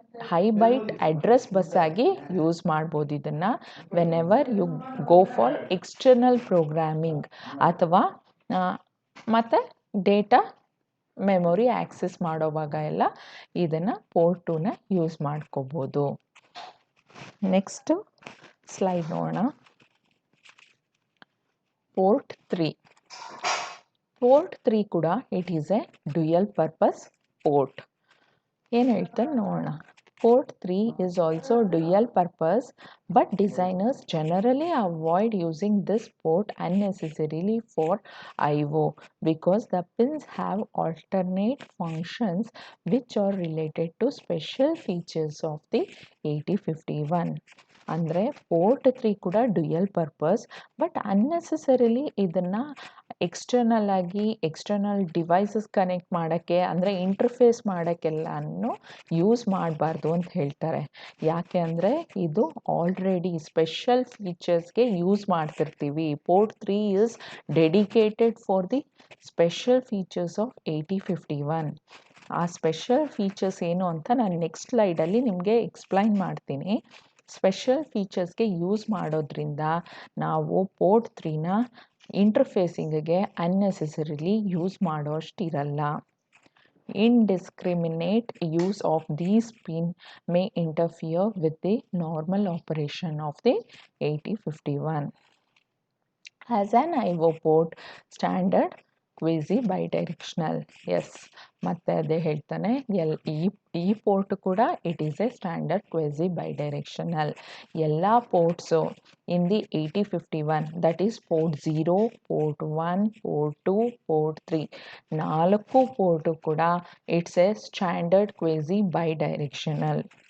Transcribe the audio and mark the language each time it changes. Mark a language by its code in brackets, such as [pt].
[kn] High byte address bus ಆಗಿ use ಮಾಡ್ಬೋದು ಇದನ್ನು [en] whenever you go for external programming [kn] ಅಥವಾ ಮತ್ತು ಡೇಟಾ ಮೆಮೊರಿ ಆ್ಯಕ್ಸಸ್ ಮಾಡೋವಾಗ ಎಲ್ಲ ಇದನ್ನು ಪೋರ್ಟ್ 2ನ ಯೂಸ್ ಮಾಡ್ಕೋಬೋದು. ನೆಕ್ಸ್ಟ್ ಸ್ಲೈಡ್ ನೋಡೋಣ. [en] Port 3. Port 3 ಕೂಡ it is a dual purpose port. [kn] ಏನು ಹೇಳ್ತಾರೆ ನೋಡೋಣ. [en] Port 3 is also dual purpose, but designers generally avoid using this port unnecessarily for IO because the pins have alternate functions which are related to special features of the 8051. [kn] ಅಂದರೆ port 3 ಕೂಡ dual purpose, but unnecessarily ಇದನ್ನು external ಆಗಿ external devices connect ಮಾಡೋಕ್ಕೆ ಅಂದರೆ interface ಮಾಡೋಕ್ಕೆಲ್ಲನೂ use ಮಾಡಬಾರ್ದು ಅಂತ ಹೇಳ್ತಾರೆ. ಯಾಕೆ ಅಂದರೆ ಇದು ಆಲ್ರೆಡಿ ಸ್ಪೆಷಲ್ ಫೀಚರ್ಸ್ಗೆ ಯೂಸ್ ಮಾಡ್ತಿರ್ತೀವಿ. [en] Port 3 is dedicated for the special features of 8051. [kn] ಆ ಸ್ಪೆಷಲ್ ಫೀಚರ್ಸ್ ಏನು ಅಂತ ನಾನು ನೆಕ್ಸ್ಟ್ ಸ್ಲೈಡಲ್ಲಿ ನಿಮಗೆ ಎಕ್ಸ್ಪ್ಲೈನ್ ಮಾಡ್ತೀನಿ. ಸ್ಪೆಷಲ್ ಫೀಚರ್ಸ್ಗೆ ಯೂಸ್ ಮಾಡೋದ್ರಿಂದ ನಾವು port 3ನ ಇಂಟರ್ಫೇಸಿಂಗ್ಗೆ unnecessarily use ಮಾಡೋಷ್ಟಿರಲ್ಲ. [en] Indiscriminate use of these pins may interfere with the normal operation of the 8051. As an IO port, standard quasi bidirectional. [kn] S, ಮತ್ತೆ ಅದೇ ಹೇಳ್ತಾನೆ ಈ ಪೋರ್ಟ್ ಕೂಡ [en] It is a standard quasi bidirectional. ಎಲ್ಲ ports in the 8051 that is port 0, port 1, port 2, port 3 4 port ಕೂಡ it's a standard quasi bidirectional.